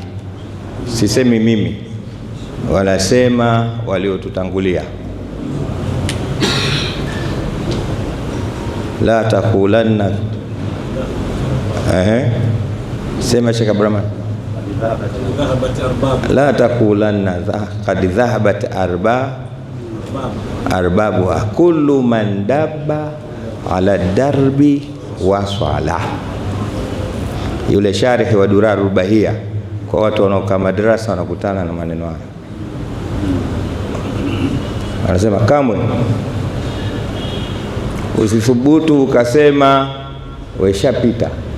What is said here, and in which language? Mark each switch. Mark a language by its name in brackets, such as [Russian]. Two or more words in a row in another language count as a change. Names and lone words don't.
[Swahili] Sisemi mimi, wanasema waliotutangulia. [Arabic] لا تقولن sema Sheikh Abrahman، لا تقولن قد ذهبت أربابها كل من دب على الدرب وصل. [Swahili] Yule sharhi wa Durarul Bahia, kwa watu wanaokaa madrasa wanakutana na maneno haya, anasema kamwe usithubutu ukasema weshapita.